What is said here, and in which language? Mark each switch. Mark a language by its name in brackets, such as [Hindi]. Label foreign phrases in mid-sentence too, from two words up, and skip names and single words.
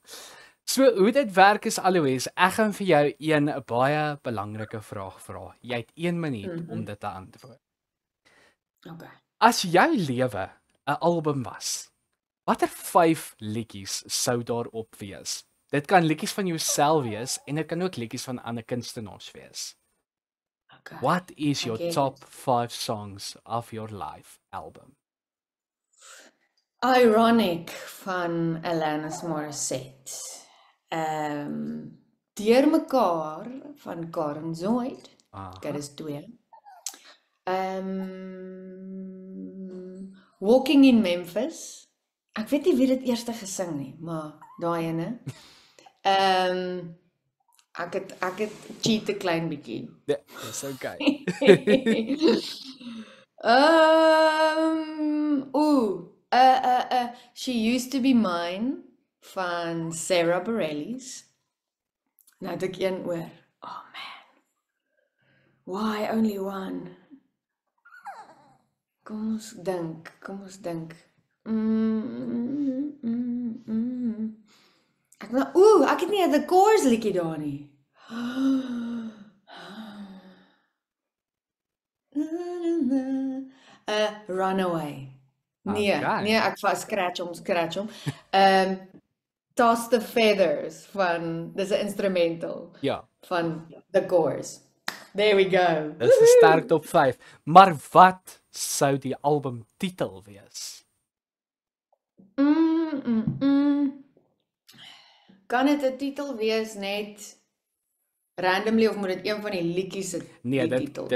[Afrikaans] So hoe dit werk is Aloise, ek gaan vir jou 'n baie belangrike vraag vra. Jy het 1 minuut om dit te antwoord. Okay. As jou lewe 'n album was, watter 5 liedjies sou daarop wees? Dit kan liedjies van jouself wees en dit kan ook liedjies van ander kunstenaars wees. Okay. [English] What is your Okay. top 5 songs of your life album? [Afrikaans] Ironic van Alanis Morissette. Deurmekaar van Karen Zoid. Okay, dis 2. Walking in Memphis. Ek weet nie wie dit eerste gesing nie, maar daai ene. Ek het cheat 'n klein bietjie. Dis okay. She Used to Be Mine van Sarah Bareilles. Nou het ek een oor. [English] Oh man. Why only one? [Afrikaans] Kom ons dink. Ek het nie 'n The Course liedjie daar nie. Runaway. Nee, Okay. ek scratch hom. Toss the Feathers van dis 'n instrumental Ja, [English] van The Course. There we go. [Afrikaans] dis 'n sterk top 5. Maar wat sou die album titel wees? Kan dit 'n titel wees net randomly of moet dit een van die liedjies se Nee, titel